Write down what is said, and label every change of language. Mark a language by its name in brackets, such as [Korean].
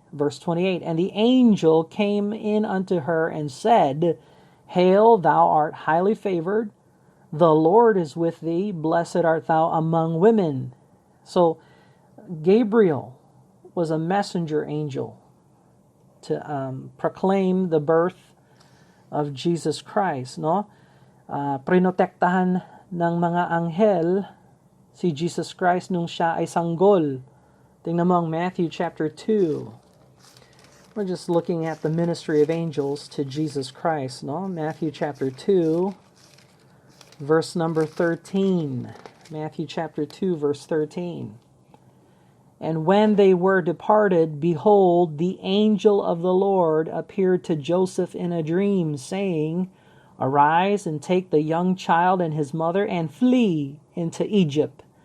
[English] Verse 28, and the angel came in unto her and said, Hail, thou art highly favored, the Lord is with thee, blessed art thou among women. So, Gabriel was a messenger angel to proclaim the birth of Jesus Christ, no? [Filipino] Prinotektahan ng mga anghel si Jesus Christ nung siya ay sanggol. Tingnan mo ang Matthew chapter 2. [English] We're just looking at the ministry of angels to Jesus Christ, no? Matthew chapter 2, verse number 13. Matthew chapter 2, verse 13. And when they were departed, behold, the angel of the Lord appeared to Joseph in a dream, saying, Arise and take the young child and his mother, and flee into Egypt.